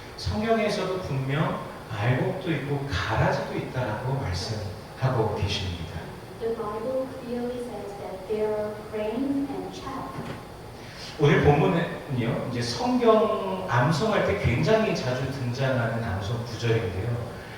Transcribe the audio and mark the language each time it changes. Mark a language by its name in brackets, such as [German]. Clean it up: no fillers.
[Korean] 성경에서도 분명 알곡도 있고 가라지도 있다라고 말씀하고 계십니다. [English] The Bible clearly says that there are grain and chaff. [Korean] 오늘 본문은요, 이제 성경 암송할 때 굉장히 자주 등장하는 암송 구절인데요.